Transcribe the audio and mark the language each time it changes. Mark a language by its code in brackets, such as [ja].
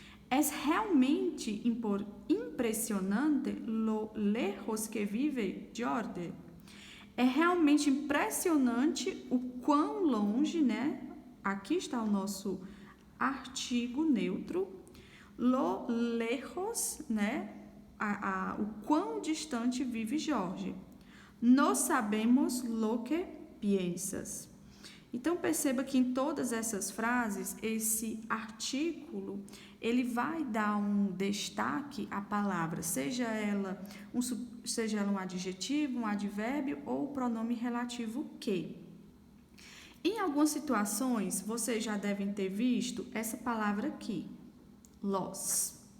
[pt] É realmente impressionante [es] lo lejos que vive Jordi. [pt] É realmente impressionante o quão longe, né? Aqui está o nosso artigo neutro. [es] Lo lejos, [pt] né? O quão distante vive Jorge. [es] No sabemos lo que piensas. [pt] Então, perceba que em todas essas frases, esse artículo, ele vai dar um destaque à palavra, seja ela um adjetivo, um advérbio ou o pronome relativo que. Em algumas situações, vocês já devem ter visto essa palavra aqui, los.